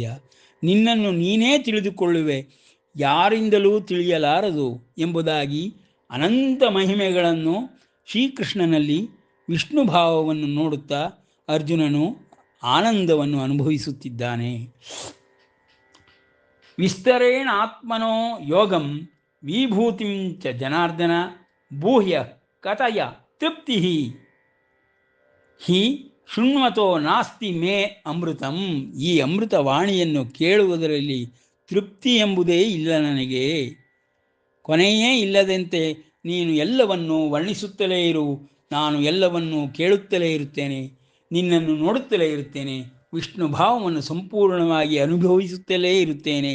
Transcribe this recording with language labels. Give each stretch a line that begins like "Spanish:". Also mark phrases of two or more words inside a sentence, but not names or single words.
Kannada: ನಿನ್ನನ್ನು ನೀನೇ ತಿಳಿದುಕೊಳ್ಳುವೆ, ಯಾರಿಂದಲೂ ತಿಳಿಯಲಾರದು ಎಂಬುದಾಗಿ ಅನಂತ ಮಹಿಮೆಗಳನ್ನು ಶ್ರೀಕೃಷ್ಣನಲ್ಲಿ ವಿಷ್ಣು ಭಾವವನ್ನು ನೋಡುತ್ತಾ ಅರ್ಜುನನು ಆನಂದವನ್ನು ಅನುಭವಿಸುತ್ತಿದ್ದಾನೆ.
Sanskrit: ವಿಸ್ತರೇಣ ಆತ್ಮನೋ ಯೋಗಂ ವಿಭೂತಿಂ ಚ ಜನಾರ್ದನ ಭೂಹ್ಯ ಕಥಯ ತೃಪ್ತಿ ಹಿ ಶೃಣ್ವತೋ ನಾಸ್ತಿ ಮೇ ಅಮೃತಂ.
Kannada: ಈ ಅಮೃತವಾಣಿಯನ್ನು ಕೇಳುವುದರಲ್ಲಿ ತೃಪ್ತಿ ಎಂಬುದೇ ಇಲ್ಲ ನನಗೆ. ಕೊನೆಯೇ ಇಲ್ಲದಂತೆ ನೀನು ಎಲ್ಲವನ್ನೂ ವರ್ಣಿಸುತ್ತಲೇ ಇರು, ನಾನು ಎಲ್ಲವನ್ನೂ ಕೇಳುತ್ತಲೇ ಇರುತ್ತೇನೆ, ನಿನ್ನನ್ನು ನೋಡುತ್ತಲೇ ಇರುತ್ತೇನೆ, ವಿಷ್ಣು ಭಾವವನ್ನು ಸಂಪೂರ್ಣವಾಗಿ ಅನುಭವಿಸುತ್ತಲೇ ಇರುತ್ತೇನೆ.